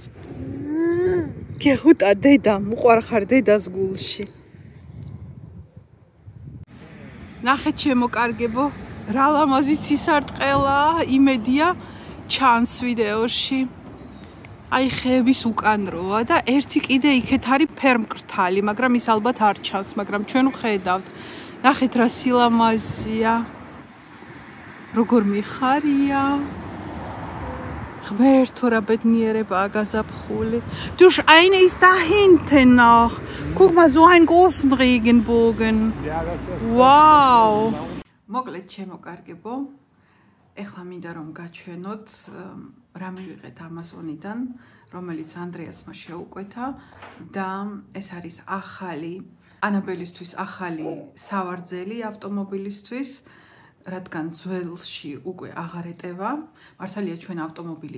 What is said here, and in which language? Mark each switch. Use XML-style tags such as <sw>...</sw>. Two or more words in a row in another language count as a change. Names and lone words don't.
<ka>გეხუტა დედამ უყვარხარ დედას გულში ნახეთ ჩემოკარგებო რა ლამაზი ცისარტყელა იმედია ჩანს ვიდეოში აი ხეების უკან როა და ერთი კიდე იქეთ არის ფერმკრთალი მაგრამ ის ალბათ არ ჩანს მაგრამ ჩვენ ვხედავთ ნახეთ რა სილამაზია როგორ მიხარია ღმერთო რა ბედნიერებაა გაზაფხული</ka> <de>du eine ist da hinten noch guck mal so ein großen Regenbogen</de> <ka>wow მოკლედ ჩემოკარგებო ეხლა მინდა რომ გაჩვენოთ რა მივიღეთ Amazon-იდან რომელიც ანდრეასმა შეუკვეთა და ეს არის ახალი ანაბელისთვის ახალი სავარძელი ავტომობილისთვის რადგან ძველში უკვე აღარ ეტევა მართალია ჩვენ ავტომობილი</ka>